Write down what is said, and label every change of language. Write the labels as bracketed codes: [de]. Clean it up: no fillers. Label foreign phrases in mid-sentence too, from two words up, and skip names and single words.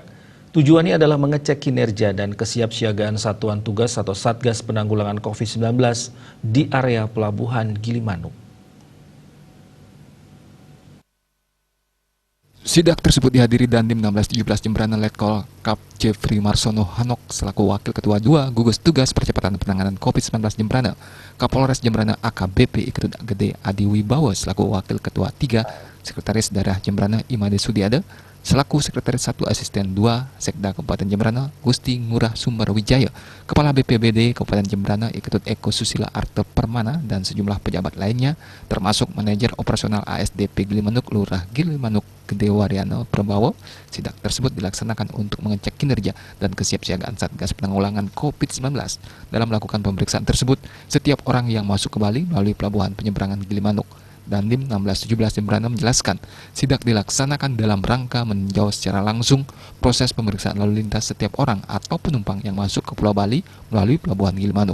[id] Tujuannya adalah mengecek kinerja dan kesiapsiagaan Satuan Tugas atau Satgas Penanggulangan COVID-19 di area Pelabuhan Gilimanuk. Sidak tersebut dihadiri Dandim 1617 Jembrana Letkol Kap Jeffrey Marsono Hanok selaku Wakil Ketua 2 Gugus Tugas Percepatan Penanganan COVID-19 Jembrana, Kapolres Jembrana AKBP Iketut Gede Adi Wibawa selaku Wakil Ketua 3, Sekretaris Daerah Jembrana Imade Sudiade, selaku Sekretaris 1 Asisten 2 Sekda Kabupaten Jembrana Gusti Ngurah Sumber Wijaya, Kepala BPBD Kabupaten Jembrana Iketut Eko Susila Arte Permana dan sejumlah pejabat lainnya termasuk manajer operasional ASDP Gilimanuk Lurah Gilimanuk Gede Waryana Prabowo. Sidak tersebut dilaksanakan untuk mengecek kinerja dan kesiapsiagaan Satgas Penanggulangan COVID-19. Dalam melakukan pemeriksaan tersebut, setiap orang yang masuk ke Bali melalui pelabuhan penyeberangan Gilimanuk, Dandim 1617 Jembrana menjelaskan, sidak dilaksanakan dalam rangka meninjau secara langsung proses pemeriksaan lalu lintas setiap orang atau penumpang yang masuk ke Pulau Bali melalui pelabuhan Gilimanuk.